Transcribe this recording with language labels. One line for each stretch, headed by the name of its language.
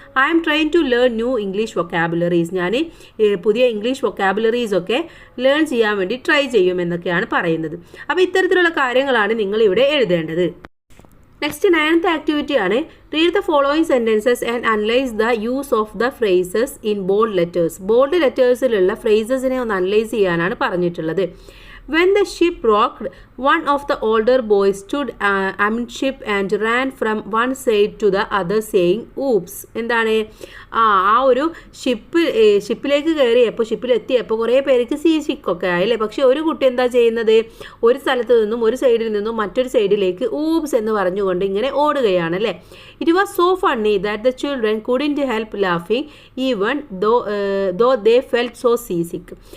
English: I am trying to learn new English vocabularies.
Malayalam: ഞാൻ പുതിയ English vocabularies ഒക്കെ learn ചെയ്യാൻ വേണ്ടി ട്രൈ ചെയ്യും എന്നൊക്കെയാണ് പറയുന്നത്. അപ്പോൾ ഇത്തരത്തിലുള്ള കാര്യങ്ങളാണ് നിങ്ങൾ ഇവിടെ എഴുതേണ്ടത്. നെക്സ്റ്റ് 9th ആക്ടിവിറ്റി ആണ്.
English: Read the following sentences and analyse the use of the phrases in bold letters.
Malayalam: Bold ലെറ്റേഴ്സിലുള്ള ഫ്രേസസിനെ ഒന്ന് അനലൈസ് ചെയ്യാനാണ് പറഞ്ഞിട്ടുള്ളത്.
English: When the ship rocked, one of the older boys stood amidship and ran from one side to the other saying, "Oops."
Malayalam: എന്താണ് ആ ഒരു ഷിപ്പിലേക്ക് കയറിയപ്പോൾ ഷിപ്പിലെത്തിയപ്പോൾ കുറേ പേർക്ക് see സിക്കൊക്കെ ആയില്ലേ. പക്ഷെ ഒരു കുട്ടി എന്താ ചെയ്യുന്നത്? ഒരു സ്ഥലത്ത് നിന്നും ഒരു സൈഡിൽ നിന്നും മറ്റൊരു സൈഡിലേക്ക് ഊപ്സ് എന്ന് പറഞ്ഞുകൊണ്ട് ഇങ്ങനെ ഓടുകയാണ് അല്ലേ.
English: It was so funny that the children couldn't help ലാഫിങ് even though they felt so see സിക്ക്.